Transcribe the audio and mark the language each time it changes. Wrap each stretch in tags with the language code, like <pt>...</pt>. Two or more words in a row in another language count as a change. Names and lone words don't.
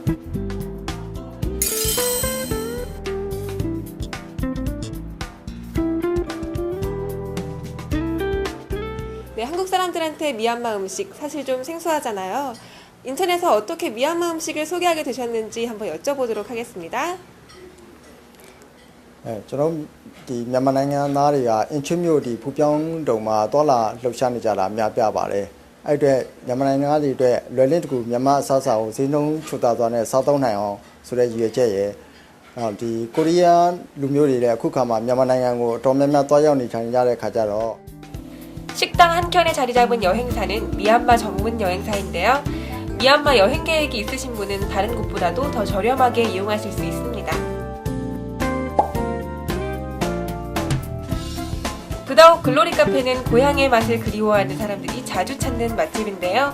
<ko>네, 한국 사람들한테 미얀마 음식 사실 좀 생소하잖아요. 인천에서 어떻게 미얀마 음식을 소개하게 되셨는지 한번 여쭤보도록 하겠습니다.</ko> <my>저는 မြန်မာနိုင်ငံသားတွေကအင်ချွမြို့ဒီဖူပြောင်းတုံမှာတော်လာလှုပ်ရှားနေကြတာအများပြပါတယ်။အဲ့အတွက်မြန်မာနိုင်ငံသားတွေအတွက်လွယ်လင့်တကူမြန်မာအစားအစာကိုဈေးနှုန်းချွတ်သာစွာနဲ့စားသုံးနိုင်အောင်ဆိုတဲ့ရည်ရွယ်ချက်ရဲ့ဒီကိုရီးယားလူမျိုးတွေလည်းအခုခါမှာမြန်မာနိုင်ငံကိုအတော်များများသွားရောက်နေထိုင်ကြတဲ့ခါကျတော့</my> <ko>식당 한켠에 자리 잡은 여행사는 미얀마 전문 여행사인데요. 미얀마 여행 계획이 있으신 분은 다른 곳보다도 더 저렴하게 이용하실 수 있습니다. 부다욱 글로리 카페는 고향의 맛을 그리워하는 사람들이 자주 찾는 맛집인데요.</ko>